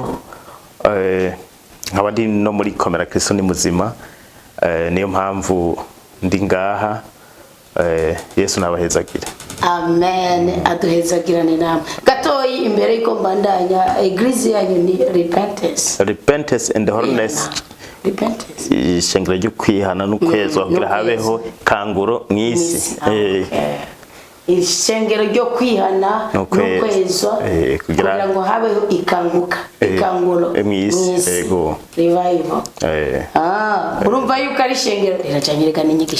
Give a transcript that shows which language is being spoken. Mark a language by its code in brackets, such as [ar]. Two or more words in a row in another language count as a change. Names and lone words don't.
[rn] Nkaba ndi no muri Komera Kristo ni muzima. Niyo mpamvu ndi ngaha. Yesu nabahezagire. Amen. Aduhezagirane namwe. Gatoyi imbere y'iko mbandanya eglise yanyu ni Repentance [en] and the Holiness. Repentance. [rn] Ishengero ryo kwihana n'ukwezwa kugira habeho kanguro mwisi. Ishengero ryo kwihana n'ukwezwa kugira ngo habeho ikanguro mwisi. Yego. Revival. Urumva yuko ari ishengero riracanyereka n'inyigisho.